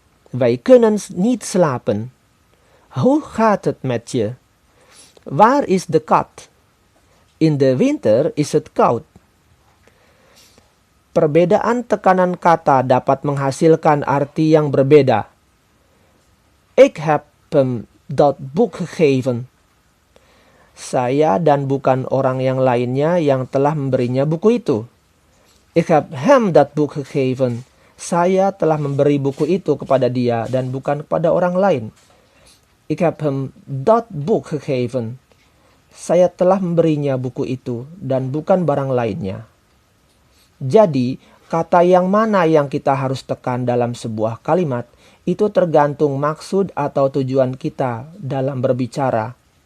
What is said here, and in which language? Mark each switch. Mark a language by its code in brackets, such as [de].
[nl] Wij kunnen niet slapen. Hoe gaat het met je? Waar is de kat? In de winter is het koud. [id] Perbedaan tekanan kata dapat menghasilkan arti yang berbeda. [nl] Ik heb hem dat boek gegeven. [id] Saya dan bukan orang yang lainnya yang telah memberinya buku itu. [nl] Ik heb hem dat boek gegeven. [id] Saya telah memberi buku itu kepada dia dan bukan kepada orang lain. [nl] Ik heb hem dat boek gegeven. [id] Saya telah memberinya buku itu dan bukan barang lainnya. Jadi, kata yang mana yang kita harus tekan dalam sebuah kalimat itu tergantung maksud atau tujuan kita dalam berbicara.